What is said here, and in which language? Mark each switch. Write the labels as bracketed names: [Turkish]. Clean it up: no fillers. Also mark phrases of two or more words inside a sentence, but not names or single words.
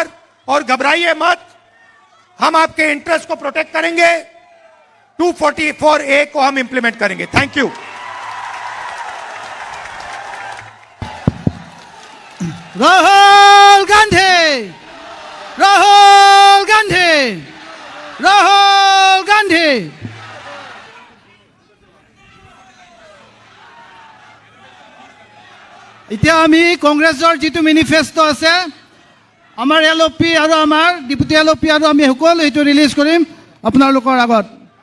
[Hindi] और घबराइए मत, हम आपके इंटरेस्ट को प्रोटेक्ट करेंगे, 244A को हम इंप्लीमेंट करेंगे। [English] thank you. [Hindi] राहुल गांधी, राहुल गांधी, राहुल गांधी। [Assamese] এতিয়া আমি কংগ্ৰেছৰ যিটো মেনিফেষ্টো আছে, আমাৰ LOP আৰু আমাৰ ডিপুটি LOP আৰু আমি সকলো এইটো ৰিলিজ কৰিম আপোনালোকৰ আগত।